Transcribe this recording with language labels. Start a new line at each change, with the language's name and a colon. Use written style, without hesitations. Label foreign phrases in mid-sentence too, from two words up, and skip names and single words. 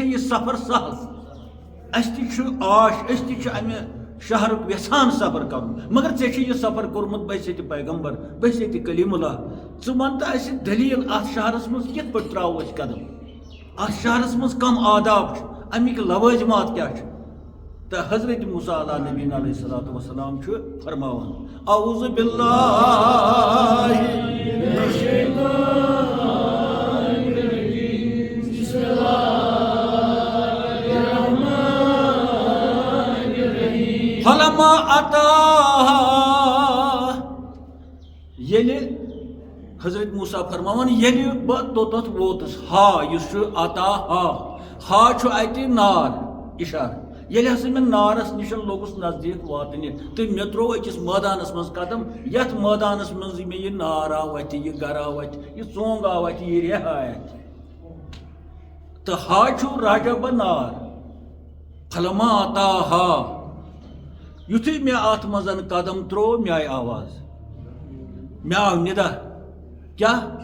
Kashmiri: یہِ سفر سہل اَسہِ تہِ چھُ آش أسۍ تہِ چھِ امہِ شہرُک یژھان سفر کرُن مگر ژےٚ چھُے یہِ سفر کوٚرمُت بہٕ چھُسے تہِ پیغمبر بہٕ چھُسے تہِ کلیٖم اللہ ژٕ وَن تہٕ اَسہِ دٔلیٖل اتھ شہرس منٛز کِتھ پٲٹھۍ ترٛاوو أسۍ قدم اتھ شہرس منٛز کم آداب چھِ امیِکۍ لوٲزمات کیٛاہ چھِ تہٕ حضرت موسیٰ
Arabic: علیٰ نبیٖن علیہ الصلوٰۃ والسلام
Kashmiri: چھُ فرماوان
Arabic: اعوذ باللہ من الشیطان الرجیم بسم اللہ الرحمن الرحیم فلما اتاها
Kashmiri: ییٚلہِ حضرت موسیٰ فرماوان ییٚلہِ بہٕ توٚتَتھ ووتُس ہا یُس چھُ عطا ہا چھُ اَتہِ نار اِشارٕ ییٚلہِ ہسا مےٚ نارس نِش لوٚگُس نزدیٖک واتنہِ تہٕ مےٚ ترٛوو أکِس مٲدانس منٛز قدم یتھ مٲدانس منٛز مےٚ یہِ نار آو اتھِ یہِ گرٕ آو اتھِ یہِ ژونٛگ آو اتھِ یہِ ریٚہہ آے اتھِ تہٕ ہا چھُ راجا بہ نار فلما عطا ہا یُتھُے مےٚ اتھ منٛز قدم ترٛوو مےٚ آیہِ آواز مےٚ آو نِدا کیٛاہ